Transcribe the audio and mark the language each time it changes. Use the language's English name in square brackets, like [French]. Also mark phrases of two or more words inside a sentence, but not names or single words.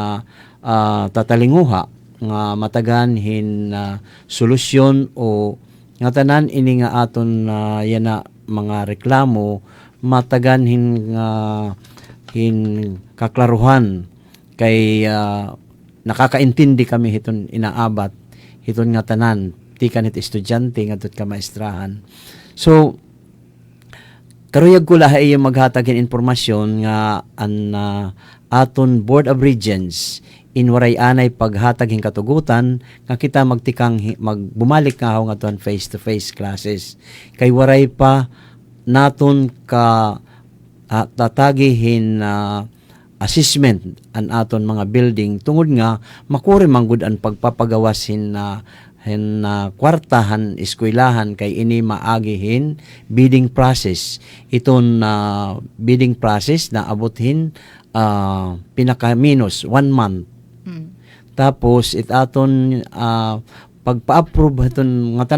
[Waray] tatalinguha nga matagan hin solusyon o nga tanan ini nga aton yana mga reklamo matagan hin kaklaruhan kay nakakaintindi kami hiton inaabat hiton nga tanan tikan it estudyante nga tut ka maestrahan so karuyag ko lahay yung maghatagin informasyon nga an aton Board of Regents in waray anay paghatag hing katugutan nga kita magtikang magbumalik nga nga tuan [English] face to face classes [Waray] kay waray pa naton ka tatagihin assessment an aton mga building tungod nga makuri manggud an pagpapagawasin kwartahan eskwelahan kay ini maagihin [English] bidding process [Waray] iton [English] bidding process [Waray] na abothin pinaka [English] minus 1 month [Waray] tapos itaton pagpa-approve iton nga